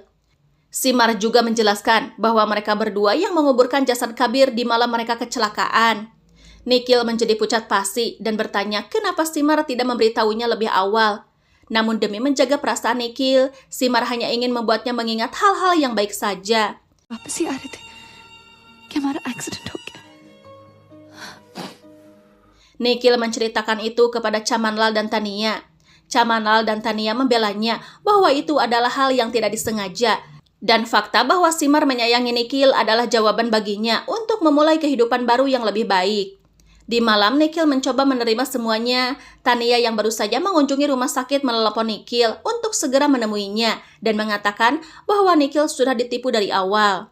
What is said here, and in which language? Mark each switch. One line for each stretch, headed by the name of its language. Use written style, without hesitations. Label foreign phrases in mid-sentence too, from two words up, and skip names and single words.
Indonesian: Simar juga menjelaskan bahwa mereka berdua yang menguburkan jasad Kabir di malam mereka kecelakaan. Nikhil menjadi pucat pasi dan bertanya kenapa Simar tidak memberitahunya lebih awal. Namun demi menjaga perasaan Nikhil, Simar hanya ingin membuatnya mengingat hal-hal yang baik saja.
Hindi: वापस ही आ रहे थे कि हमारा एक्सीडेंट हो गया
Indonesian: Nikhil menceritakan itu kepada Chamanlal dan Tania. Chamanlal dan Tania membelanya bahwa itu adalah hal yang tidak disengaja. Dan fakta bahwa Simar menyayangi Nikhil adalah jawaban baginya untuk memulai kehidupan baru yang lebih baik. Di malam, Nikhil mencoba menerima semuanya. Tania yang baru saja mengunjungi rumah sakit menelepon Nikhil untuk segera menemuinya dan mengatakan bahwa Nikhil sudah ditipu dari awal.